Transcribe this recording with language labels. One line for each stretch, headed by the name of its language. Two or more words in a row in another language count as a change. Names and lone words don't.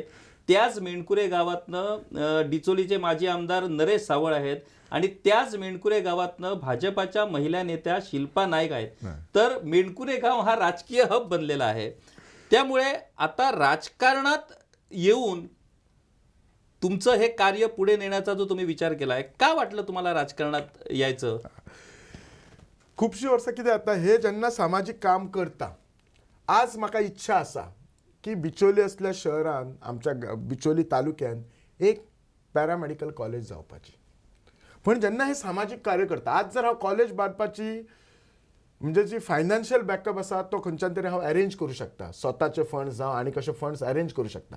Marathi: त्याच मेणकुरे गावातनं डिचोलीचे माजी आमदार नरेश सावळ आहेत आणि त्याच मेणकुरे गावातनं भाजपाच्या महिला नेत्या शिल्पा नाईक आहेत. तर मेणकुरे गाव हा राजकीय हब बनलेला आहे. त्यामुळे आता राजकारणात येऊन तुमचं हे कार्य पुढे नेण्याचा जो तुम्ही विचार केलाय, का वाटलं तुम्हाला राजकारणात यायचं?
Konkani: खूपशी वर्सां कितें जाता, हे जेन्ना सामाजिक काम करता, आज म्हाका इच्छा आसा की बिचोली असल्या शहरान, आमच्या बिचोली तालुक्यान एक पॅरामेडिकल कॉलेज जावपाची. पण जेन्ना हे सामाजिक कार्य करता, आज जर हांव कॉलेज बांदपाची म्हणजे जी
English: financial backup
Konkani: आसा तो खंयच्यान तरी हांव अरेंज करूं शकता, स्वताचे फंड्स जावं आनी कशे फंड्स अरेंज करूं शकता.